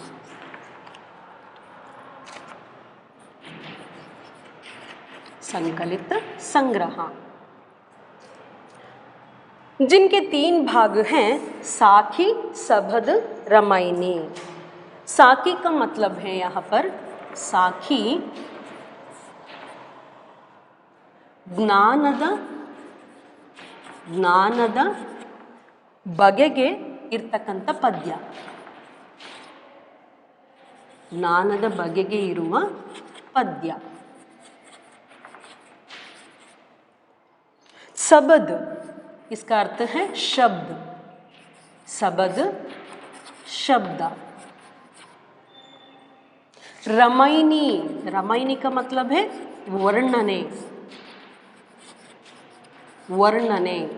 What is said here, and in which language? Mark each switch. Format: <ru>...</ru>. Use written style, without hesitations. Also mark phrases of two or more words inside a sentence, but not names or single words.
<hi>संकलित, संग्रह, जिनके 3 भाग हैं, साखी, सबद, रामायणी। साखी का मतलब है यहाँ पर, साखी</hi> <kn>ಜ್ಞಾನದ ಬಗೆಗೆ ಇರ್ತಕ್ಕಂಥ ಪದ್ಯ, ಜ್ಞಾನದ ಬಗೆಗೆ ಇರುವ ಪದ್ಯ.</kn> <hi>सबद, इसका अर्थ है शब्द, सबद शब्द. रामायणी, रामायणी का मतलब है वर्णने, वर्णने.</hi>